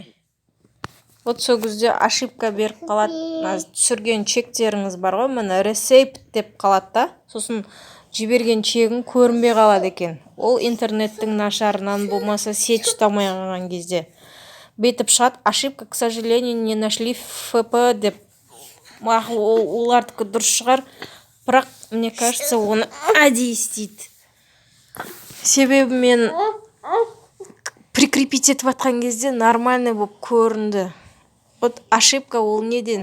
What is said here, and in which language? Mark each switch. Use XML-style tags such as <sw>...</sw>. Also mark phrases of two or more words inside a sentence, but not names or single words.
<kk>Вот сол кезде ошибка беріп қалады. Түсірген чектеріңіз бар ғой, міне received деп қалады да, сосын жіберген чегің көрінбей қалады екен. Ол интернеттің нашарынан болмаса сеть ұстамай қалған кезде. Бетіп шығады,</kk> <ru>ошибка, к сожалению, не нашли ФП деп.</ru> <kk>Олардікі дұрыс шығар, бірақ,</kk> <ru>мне кажется,</ru> <kk>оны әдейі істейді. Себебі мен прикрепить етіп атқан кезде нормальный болып көрінді.</kk> <ru>Вот ошибка</ru> <kk>ол неден?</kk>